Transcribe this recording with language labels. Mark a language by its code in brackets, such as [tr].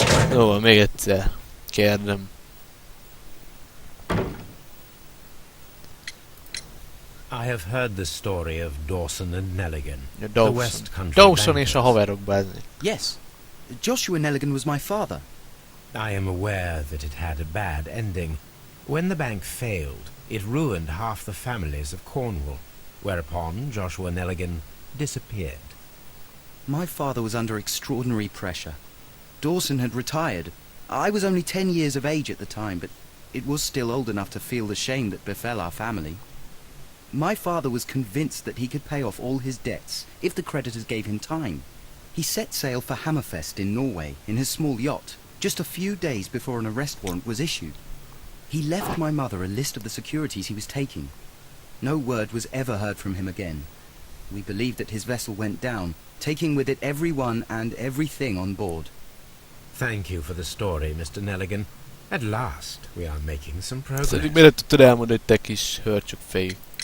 [hu] Szóval még egyszer kérdem. [en] I have heard the story of Dawson and Nelligan. [hu] Dawson és a haverok, bázni. [en] Yes. Joshua Nelligan was my father. I am aware that it had a bad ending. When the bank failed, it ruined half the families of Cornwall, whereupon Joshua Nelligan disappeared. My father was under extraordinary pressure. Dawson had retired. I was only 10 years of age at the time, but it was still old enough to feel the shame that befell our family. My father was convinced that he could pay off all his debts if the creditors gave him time. He set sail for Hammerfest in Norway in his small yacht, just a few days before an arrest warrant was issued. He left my mother a list of the securities he was taking. No word was ever heard from him again. We believe that his vessel went down, taking with it everyone and everything on board. Thank you for the story, Mr. Nelligan. At last, we are making some progress. [hu] Szerintem miért tudtad elmondani, hogy te kis hörcsök fejű?